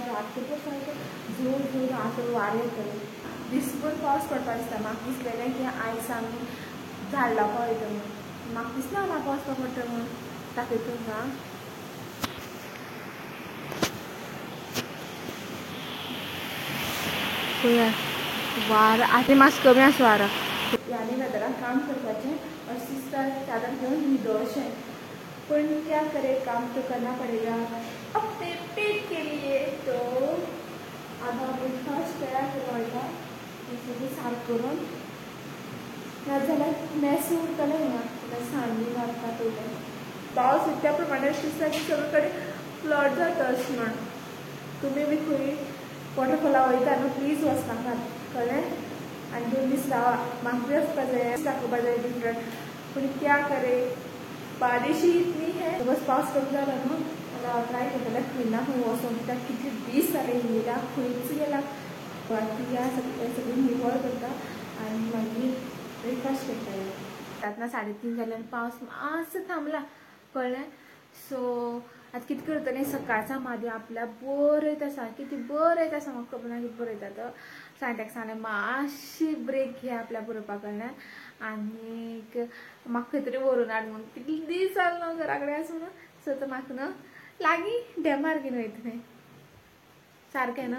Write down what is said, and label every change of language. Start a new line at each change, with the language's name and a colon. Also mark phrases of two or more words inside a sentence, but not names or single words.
Konkani: रातभर सारको जोर जोर आसलो वारें येतलें दिसभर पावस पडपा दिसता म्हाका दिसलेलें की आयज सामकें झाडला पळयता म्हणून म्हाका दिसना म्हाका वचपाक पडटा म्हणून दाखयता तुमकां पळया वार आतां मातसो कमी आसा वारो ह्यानी वेदरान काम करपाचें अशें दिसता चादर घेवन न्हिदो अशें पण
Hindi: क्या करे काम तो करना पड़ेगा अपने पेट के लिए
Konkani: तो आधा ब्रेकफास्ट तयार करवायचा सगळें साफ करून नाजाल्यार मॅस उरतलें हिंगा सांजी घालता पयलें पावस त्या प्रमाणे अशें दिसता की सगळे कडेन फ्लड जाता अशें म्हण तुमी बी खंय वॉटरफॉला वयता न्हू प्लीज वचनाकात कळ्ळें आनी 2 दीस रावा म्हाका बी वचपा जाय दाखोवपा जाय डिफरंट पूण
Hindi: क्या करे बारिश ही इतनी है
Konkani: बस पावस कमी जालो न्हू जाल्यार हांव ट्राय करतलें खंयना खंय वचून कित्याक कितले दीस जाले येयला खंयच गेला या सगळें निवळ करता आनी मागीर ब्रेकफास्ट करता आतां 3:30 जाले आनी पावस मातसो थांबला कळ्ळें सो आतां कितें करतलें सकाळचा म्हादेव आपल्या बरो येता आसा कितें बरो येता आसा म्हाका खबर ना कितें बरो येता तो सांट्याक सांगलें मातशी ब्रेक घे आपल्या बरोवपा कडल्यान आनीक म्हाका खंय तरी व्हरून हाड म्हणून कितले दीस जाले न्हू घरा कडेन आसूं न्हू सो तो म्हाका न्हू लागीं डेमार घेवन वयता थंय सारकें न्हू